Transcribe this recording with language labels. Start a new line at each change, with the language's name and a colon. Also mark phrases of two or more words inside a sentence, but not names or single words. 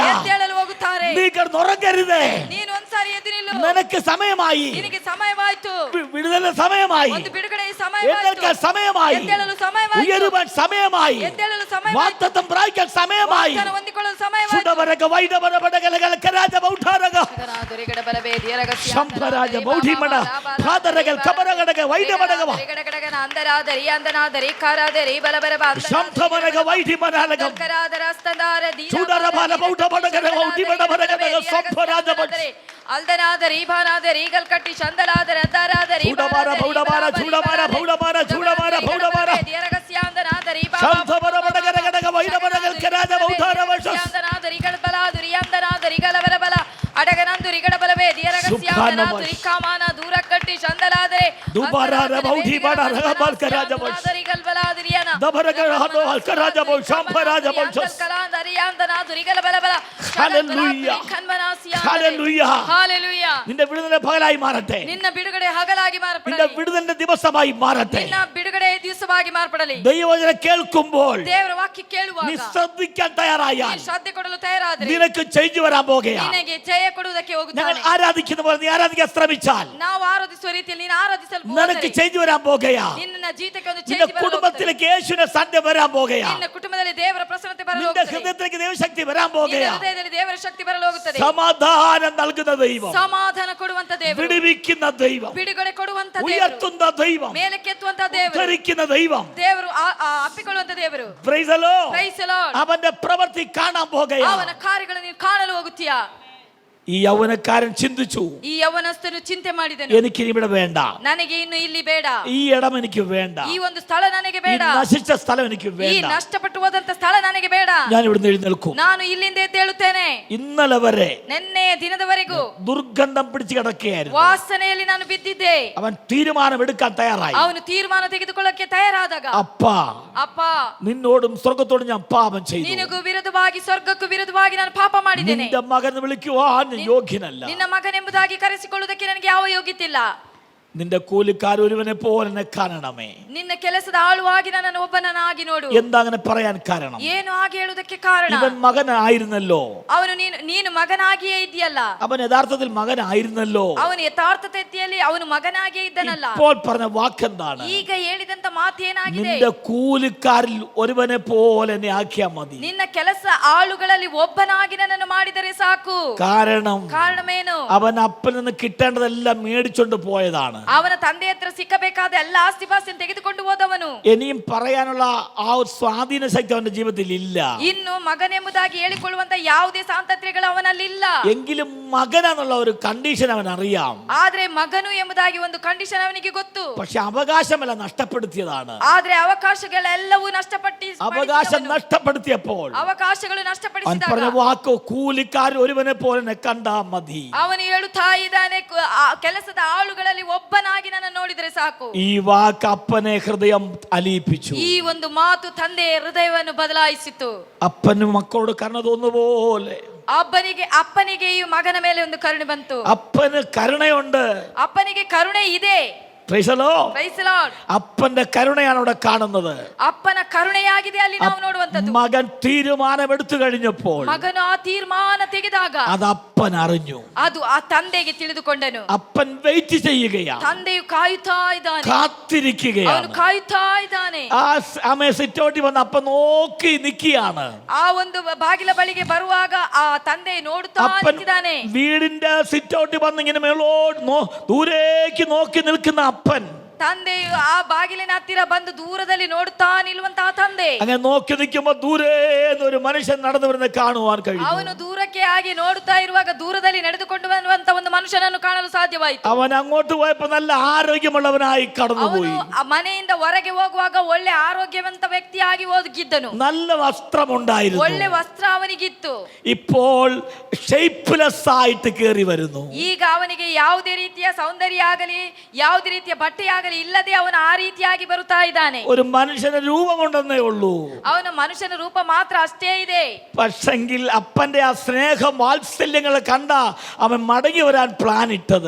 Kannada: ಎದ್ದೇಳಲು ಹೋಗುತ್ತಾರೆ.
Malayalam: നീ കിടന്നുറങ്ങരുത്.
Kannada: ನೀನು ಒಂದ್ಸಾರಿ ಎದ್ದು ನಿಲ್ಲು.
Malayalam: നിനക്ക് സമയമായി.
Kannada: ನಿನಗೆ ಸಮಯವಾಯ್ತು.
Malayalam: വിടുതല സമയമായി.
Kannada: ಒಂದು ಬಿಡುಗಡೆ ಸಮಯವಾಯ್ತು.
Malayalam: എഴുന്നേൽക്കാൻ സമയമായി.
Kannada: ಎದ್ದೇಳಲು ಸಮಯವಾಯ್ತು.
Malayalam: ഉയരുവാൻ സമയമായി.
Kannada: ಎದ್ದೇಳಲು ಸಮಯವಾಯ್ತು.
Malayalam: വാഗ്ദത്തം പ്രാപിക്കാൻ സമയമായി.
Kannada: ವಾಗ್ದಾನ ಹೊಂದಿಕೊಳ್ಳಲು ಸಮಯವಾಯ್ತು. സുഡവരക വൈഡവര ബടകലകല കരാജ ബൗഠാരക ಗಗನಾದುರಿಗಡ ಬಲವೇದಿಯ ರಗಸ್ಯ ശംഭരാജ ബൗഠിമണ ഭാദരകൽ കബരകടക വൈഡവടകവ ಗಡಗಡಗನ ಅಂದರಾದರಿ ಅಂದನಾದರಿ ಕಾರಾದರಿ ಬಲಬರಬಾದ ശംഭവരക വൈഡിമനാലകം ಕರಾದರ ಸ್ತಂದಾರ ದೀನ ചൂടരബാല ബൗഠബടകന വൗഠിമണബരകന ശംഭരാജ ബൗഠ ಅಲ್ದನಾದರಿ ಭಾನಾದರಿ ಗಲ್ಕಟ್ಟಿ ಚಂದಲಾದರ ಅದ್ದಾರಾದರಿ ಚೂಡಬಾರ ಬೌಢಬಾರ ಚೂಡಬಾರ ಬೌಢಬಾರ ಚೂಡಬಾರ ಬೌಢಬಾರ ದಿಯರಗಸ್ಯಾಂದನಾದರಿ ശംഭവര ബടകലകടക വൈഡവരകൽ കരാജ ബൗഠാരവ ಅಂದನಾದರಿ ಗಲ್ಬಲಾದುರಿ ಅಂದನಾದರಿ ಗಲಬರಬಲ ಅಡಗನಂದುರಿ ಗಡಬಲವೇ ದಿಯರಗಸ್ಯಾಂದನಾದರಿ ಕಾಮಾನ ದೂರ ಕಟ್ಟಿ ಚಂದಲಾದರೆ ದುಬಾರಾರ ಬೌಢಿ ಬಡರ ಬಲ್ಕರಾಜ ಬೌಢ ಗಲ್ಬಲಾದುರಿಯನ ದಬರಗರ ಹದೋ ಹಲ್ಕರಾಜ ಬೌಢ ಶಂಭರಾಜ ಬೌಢ ಕಲಾಂದರಿ ಅಂದನಾದರಿ ಗಲಬಲಬಲ
Malayalam: ഹല്ലേലൂയ ഹല്ലേലൂയ
Kannada: ಹಾಲೆಲೂಯ.
Malayalam: നിന്റെ വിടുതല പകലായി മാറട്ടെ.
Kannada: ನಿನ್ನ ಬಿಡುಗಡೆ ಹಗಲಾಗಿ
Malayalam: നിന്റെ
Kannada: ಮಾರ್ಪಡಲಿ.
Malayalam: വിടുതലിന്റെ ദിവസമായി മാറട്ടെ.
Kannada: ನಿನ್ನ ಬಿಡುಗಡೆ ದಿವಸವಾಗಿ ಮಾರ್ಪಡಲಿ.
Malayalam: ദൈവവചനം കേൾക്കുമ്പോൾ
Kannada: ದೇವರ ವಾಕ್ಯ ಕೇಳುವಾಗ
Malayalam: നീ ശ്രദ്ധിക്കാൻ തയ്യാറായാൽ
Kannada: ನೀನು ಶ್ರದ್ಧೆ ಕೊಡಲು ತಯಾರಾದರೆ
Malayalam: നിനക്ക് ചേഞ്ച് വരാൻ പോകുകയാണ്.
Kannada: ನಿನಗೆ ಜಯ ಕೊಡುವುದಕ್ಕೆ
Malayalam: ഞങ്ങൾ
Kannada: ಹೋಗುತ್ತಾನೆ.
Malayalam: ആരാധിക്കുന്ന പോലെ നീ ആരാധിക്കാൻ ശ്രമിച്ചാൽ
Kannada: ನಾವು ಆರಾಧಿಸುವ ರೀತಿಯಲ್ಲಿ ನೀನು ಆರಾಧಿಸಲು
Malayalam: നിനക്ക് ചേഞ്ച് വരാൻ പോകുകയാണ്.
Kannada: ನಿನ್ನ ಜೀವಿತಕ್ಕೆ ಒಂದು
Malayalam: നിന്റെ
Kannada: ಚೇಂಜ್ ಬರಲು ಹೋಗುತ್ತದೆ.
Malayalam: കുടുംബത്തിലേക്ക് യേശുവിന്റെ സാന്നിധ്യം വരാൻ പോകുകയാണ്.
Kannada: ನಿನ್ನ ಕುಟುಂಬದಲ್ಲಿ ದೇವರ ಪ್ರಸನ್ನತೆ ಬರಲು
Malayalam: നിന്റെ
Kannada: ಹೋಗುತ್ತದೆ.
Malayalam: ഹൃദയത്തിലേക്ക് ദൈവശക്തി വരാൻ
Kannada: ನಿನ್ನ
Malayalam: പോകുകയാണ്.
Kannada: ಹೃದಯದಲ್ಲಿ ದೇವರ ಶಕ್ತಿ ಬರಲು ಹೋಗುತ್ತದೆ.
Malayalam: സമാധാനം നൽകുന്ന ദൈവം,
Kannada: ಸಮಾಧಾನ ಕೊಡುವಂತ ದೇವರು,
Malayalam: വിടുവിക്കുന്ന ദൈവം,
Kannada: ಬಿಡುಗಡೆ ಕೊಡುವಂತ ದೇವರು,
Malayalam: ഉയർത്തുന്ന ദൈവം,
Kannada: ಮೇಲಕ್ಕೆತ್ತುವಂತ ದೇವರು,
Malayalam: ഉദ്ധരിക്കുന്ന ദൈവം.
Kannada: ದೇವರು ಅಪ್ಪಿಕೊಳ್ಳುವಂತ ದೇವರು.
English: Praise the Lord. Praise the Lord.
Malayalam: അവന്റെ പ്രവൃത്തി കാണാൻ പോകുകയാണ്.
Kannada: ಅವನ ಕಾರ್ಯಗಳನ್ನು ನೀನು ಕಾಣಲು ಹೋಗುತ್ತೀಯಾ?
Malayalam: ഈ യൗവനക്കാരൻ ചിന്തിച്ചു,
Kannada: ಈ ಯವನಸ್ಥನು ಚಿಂತೆ ಮಾಡಿದನು,
Malayalam: എനിക്ക് ഇവിടെ വേണ്ട,
Kannada: ನನಗೆ ಇನ್ನು ಇಲ್ಲಿ ಬೇಡ,
Malayalam: ഈ ഇടം എനിക്ക് വേണ്ട,
Kannada: ಈ ಒಂದು ಸ್ಥಳ ನನಗೆ
Malayalam: ഈ
Kannada: ಬೇಡ,
Malayalam: നശിച്ച സ്ഥലം എനിക്ക്
Kannada: ಈ
Malayalam: വേണ്ട,
Kannada: ನಷ್ಟಪಟ್ಟು ಹೋದಂತ ಸ್ಥಳ ನನಗೆ ಬೇಡ,
Malayalam: ഞാൻ ഇവിടുന്ന് എഴുന്നേൽക്കും.
Kannada: ನಾನು ಇಲ್ಲಿಂದ ಎದ್ದೇಳುತ್ತೇನೆ.
Malayalam: ഇന്നലെ വരെ
Kannada: ನಿನ್ನೆಯ ದಿನದವರೆಗೂ
Malayalam: ദുർഗന്ധം പിടിച്ച് കിടക്കുകയായിരുന്നു.
Kannada: ವಾಸನೆಯಲ್ಲಿ ನಾನು ಬಿದ್ದಿದ್ದೆ.
Malayalam: അവൻ തീരുമാനം എടുക്കാൻ തയ്യാറായി.
Kannada: ಅವನು ತೀರ್ಮಾನ ತೆಗೆದುಕೊಳ್ಳಕ್ಕೆ ತಯಾರಾದಾಗ,
Malayalam: അപ്പാ,
Kannada: ಅಪ್ಪ
Malayalam: നിന്നോടും സ്വർഗത്തോടും ഞാൻ പാപം ചെയ്തു.
Kannada: ನಿನಗೂ ವಿರುದ್ಧವಾಗಿ ಸ್ವರ್ಗಕ್ಕೂ ವಿರುದ್ಧವಾಗಿ ನಾನು ಪಾಪ ಮಾಡಿದ್ದೇನೆ.
Malayalam: നിന്റെ മകൻ വിളിക്കുവാൻ ഞാൻ യോഗ്യനല്ല.
Kannada: ನಿನ್ನ ಮಗನೆಂಬುದಾಗಿ ಕರೆಸಿಕೊಳ್ಳುವುದಕ್ಕೆ ನನಗೆ ಯಾವ ಯೋಗ್ಯತಿಲ್ಲ.
Malayalam: നിന്റെ കൂലിക്കാർ ഒരുവനെ പോലെ എന്നെ കാണണമേ.
Kannada: ನಿನ್ನ ಕೆಲಸದ ಆಳುವಾಗಿ ನನ್ನನ್ನು ಒಬ್ಬನನ್ನಾಗಿ ನೋಡು.
Malayalam: എന്താ അങ്ങനെ പറയാൻ കാരണം?
Kannada: ಏನು ಹಾಗೆ ಹೇಳುವುದಕ್ಕೆ ಕಾರಣ,
Malayalam: ഇവൻ മകനായിരുന്നല്ലോ.
Kannada: ಅವನು ನೀನು ಮಗನಾಗಿಯೇ ಇದೆಯಲ್ಲ.
Malayalam: അവൻ യഥാർത്ഥത്തിൽ മകനായിരുന്നല്ലോ.
Kannada: ಅವನು ಯಥಾರ್ಥತೆಯಲ್ಲಿ ಅವನು ಮಗನಾಗಿಯೇ ಇದ್ದನಲ್ಲ.
Malayalam: ഇപ്പോൾ പറഞ്ഞ വാക്കെന്താണ്?
Kannada: ಈಗ ಹೇಳಿದಂತ ಮಾತು ಏನಾಗಿದೆ?
Malayalam: നിന്റെ കൂലിക്കാരിൽ ഒരുവനെ പോലെ എന്നെ ആക്കിയാ മതി.
Kannada: ನಿನ್ನ ಕೆಲಸ ಆಳುಗಳಲ್ಲಿ ಒಬ್ಬನಾಗಿ ನನ್ನನ್ನು ಮಾಡಿದರೆ ಸಾಕು. ಕಾರಣವೇನು?
Malayalam: അവൻ അപ്പനിൽ നിന്ന് കിട്ടേണ്ടതെല്ലാം മേടിച്ചോണ്ട് പോയതാണ്.
Kannada: ಅವನ ತಂದೆ ಹತ್ರ ಸಿಕ್ಕಬೇಕಾದ ಎಲ್ಲ ಆಸ್ತಿಪಾಸ್ತಿಯನ್ನು ತೆಗೆದುಕೊಂಡು ಹೋದವನು.
Malayalam: ഇനിയും പറയാനുള്ള ആ ഒരു സ്വാധീന ശക്തി അവന്റെ ജീവിതത്തിൽ ഇല്ല.
Kannada: ಇನ್ನು ಮಗನೆಂಬುದಾಗಿ ಹೇಳಿಕೊಳ್ಳುವಂತ ಯಾವುದೇ ಸ್ವಾತಂತ್ರ್ಯಗಳು ಅವನಲ್ಲಿ ಇಲ್ಲ.
Malayalam: എങ്കിലും മകനാന്നുള്ള ഒരു കണ്ടീഷൻ അവൻ അറിയാം.
Kannada: ಆದ್ರೆ ಮಗನು ಎಂಬುದಾಗಿ ಒಂದು ಕಂಡೀಷನ್ ಅವನಿಗೆ ಗೊತ್ತು.
Malayalam: പക്ഷെ അവകാശമെല്ലാം നഷ്ടപ്പെടുത്തിയതാണ്.
Kannada: ಆದ್ರೆ ಅವಕಾಶಗಳೆಲ್ಲವೂ
Malayalam: അവകാശം നഷ്ടപ്പെടുത്തിയപ്പോൾ
Kannada: ಅವಕಾಶಗಳು
Malayalam: അവൻ
Kannada: ನಷ್ಟಪಡಿಸಿದಾಗ
Malayalam: പറഞ്ഞ വാക്ക് കൂലിക്കാർ ഒരുവനെ പോലെ എന്നെ കണ്ടാ മതി.
Kannada: ಅವನು ಹೇಳುತ್ತಾ ಇದ್ದಾನೆ, ಕೆಲಸದ ಆಳುಗಳಲ್ಲಿ ಒಬ್ಬನಾಗಿ ನನ್ನ ನೋಡಿದರೆ ಸಾಕು.
Malayalam: ഈ വാക്ക് അപ്പനെ ഹൃദയം അലിയിപ്പിച്ചു.
Kannada: ಈ ಒಂದು ಮಾತು ತಂದೆಯ ಹೃದಯವನ್ನು ಬದಲಾಯಿಸಿತು.
Malayalam: അപ്പനും മക്കളോട് കരുണ തോന്നുപോലെ
Kannada: ಅಪ್ಪನಿಗೆ ಈ ಮಗನ ಮೇಲೆ ಒಂದು ಕರುಣೆ ಬಂತು.
Malayalam: അപ്പന് കരുണയുണ്ട്.
Kannada: ಅಪ್ಪನಿಗೆ ಕರುಣೆ ಇದೆ.
English: Praise the Lord. Praise the Lord.
Malayalam: അപ്പന്റെ കരുണയാണ് അവിടെ കാണുന്നത്.
Kannada: ಅಪ್ಪನ ಕರುಣೆಯಾಗಿದೆ ಅಲ್ಲಿ ನಾವು ನೋಡುವಂತದ್ದು.
Malayalam: മകൻ തീരുമാനമെടുത്തു കഴിഞ്ഞപ്പോൾ
Kannada: ಮಗನು ಆ ತೀರ್ಮಾನ ತೆಗೆದಾಗ
Malayalam: അത് അപ്പൻ അറിഞ്ഞു.
Kannada: ಅದು ಆ ತಂದೆಗೆ ತಿಳಿದುಕೊಂಡನು.
Malayalam: അപ്പൻ വെയിറ്റ് ചെയ്യുകയാണ്,
Kannada: ತಂದೆಯು ಕಾಯುತ್ತಾ ಇದ್ದಾನೆ, ಅವನು
Malayalam: കാത്തിരിക്കുകയാണ്.
Kannada: ಕಾಯುತ್ತಾ ಇದ್ದಾನೆ.
Malayalam: ആ അമ്മയെ സിറ്റൗട്ടിൽ വന്ന് അപ്പൻ നോക്കി നിൽക്കുകയാണ്.
Kannada: ಆ ಒಂದು ಬಾಗಿಲ ಬಳಿಗೆ ಬರುವಾಗ ಆ ತಂದೆ ನೋಡುತ್ತಾ
Malayalam: അപ്പൻ
Kannada: ನಿಂತಿದ್ದಾನೆ.
Malayalam: വീടിന്റെ സിറ്റൗട്ടിൽ വന്ന് ഇങ്ങനെ മേളോട്ട് ദൂരേക്ക് നോക്കി നിൽക്കുന്ന അപ്പൻ,
Kannada: ತಂದೆಯು ಆ ಬಾಗಿಲಿನ ಹತ್ತಿರ ಬಂದು ದೂರದಲ್ಲಿ ನೋಡುತ್ತಾ ನಿಲ್ಲುವಂತಹ ತಂದೆ,
Malayalam: അങ്ങനെ നോക്കി നിൽക്കുമ്പോ ദൂരെ ഒരു മനുഷ്യൻ നടന്നു വരുന്നത് കാണുവാൻ കഴിയും.
Kannada: ಅವನು ದೂರಕ್ಕೆ ಆಗಿ ನೋಡುತ್ತಾ ಇರುವಾಗ ದೂರದಲ್ಲಿ ನಡೆದುಕೊಂಡು ಬರುವಂತ ಒಂದು ಮನುಷ್ಯನನ್ನು ಕಾಣಲು ಸಾಧ್ಯವಾಯಿತು.
Malayalam: അവൻ അങ്ങോട്ട് പോയപ്പോ നല്ല ആരോഗ്യമുള്ളവനായി കടന്നുപോയി.
Kannada: ಅವನು ಆ ಮನೆಯಿಂದ ಹೊರಗೆ ಹೋಗುವಾಗ ಒಳ್ಳೆ ಆರೋಗ್ಯವಂತ ವ್ಯಕ್ತಿಯಾಗಿ ಹೋಗಿದ್ದನು.
Malayalam: നല്ല വസ്ത്രമുണ്ടായിരുന്നു.
Kannada: ಒಳ್ಳೆ ವಸ್ತ್ರ ಅವನಿಗಿತ್ತು.
Malayalam: ഇപ്പോൾ ഷേപ്പ്ലെസ് ആയിട്ട് കേറി വരുന്നു.
Kannada: ಈಗ ಅವನಿಗೆ ಯಾವುದೇ ರೀತಿಯ ಸೌಂದರ್ಯ ಆಗಲಿ ಯಾವುದೇ ರೀತಿಯ ಬಟ್ಟೆ ಆಗಲಿ ಇಲ್ಲದೆ ಅವನು ಆ ರೀತಿಯಾಗಿ ಬರುತ್ತಾ ಇದ್ದಾನೆ.
Malayalam: ഒരു മനുഷ്യന് രൂപമുണ്ടെന്നേ ഉള്ളൂ,
Kannada: ಅವನ ಮನುಷ್ಯನ ರೂಪ ಮಾತ್ರ ಅಷ್ಟೇ ಇದೆ.
Malayalam: പക്ഷെങ്കിൽ അപ്പന്റെ ആ സ്നേഹം വാത്സല്യങ്ങളെ കണ്ട അവൻ മടങ്ങി വരാൻ പ്ലാൻ ഇട്ടത്.